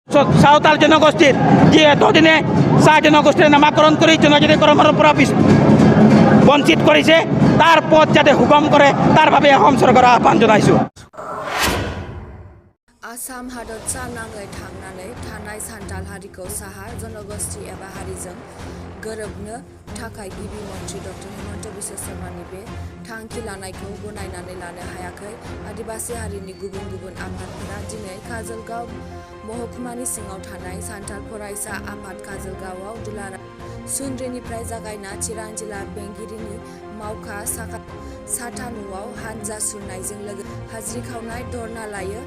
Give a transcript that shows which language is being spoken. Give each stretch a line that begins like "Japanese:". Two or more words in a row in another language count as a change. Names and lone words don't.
Assamese: সাঁওতাল জনগোষ্ঠীর যে এতদিনে চাহ জনগোষ্ঠীর নামাকরণ করে জনজাতিকরণের পৰা বঞ্চিত কৰিছে তাৰ পথ যাতে সুগম কৰে তাৰ বাবে অসম চৰকাৰৰ আহ্বান জনাইছোঁ।
Bodo: आसाम हादरसा नाङै थांनानै थानाय सान्थाल हारिखौ साहा जनगोष्ठी एबा हारिजों गोरोबनो थाखाय गिबि मन्त्रि डक्टर हिमन्त बिश्व शर्मानि बे थांखि लानायखौ गनायनानै लानो हायाखै आदिबासी हारिनि गुबुन गुबुन आफादफोरा दिनै काजलगाव महकुमानि सिङाव थानाय सान्थाल फरायसा आफाद काजलगावआव दुलाराय सुन्द्रिनिफ्राय जागायना चिरां जिल्ला बेंगिरिनि मावखा साथा न'आव हानजा सुरनायजों लोगोसे हाजिरा खावनाय धरना लायो।